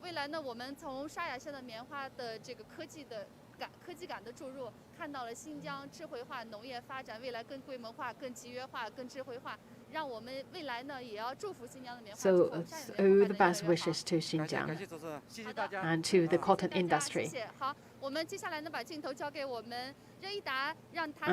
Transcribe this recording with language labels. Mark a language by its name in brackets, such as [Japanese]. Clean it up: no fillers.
[Chinese] 未来呢，我们从沙雅县的棉花的这个科技感的注入，看到了新疆智慧化农业发展，未来更规模化、更集约化、更智慧化，让我们未来呢也要祝福新疆的棉花。 [English] So all the best wishes to Xinjiang and to the cotton industry. [Chinese] 谢谢。好，我们接下来呢把镜头交给我们任一达，让他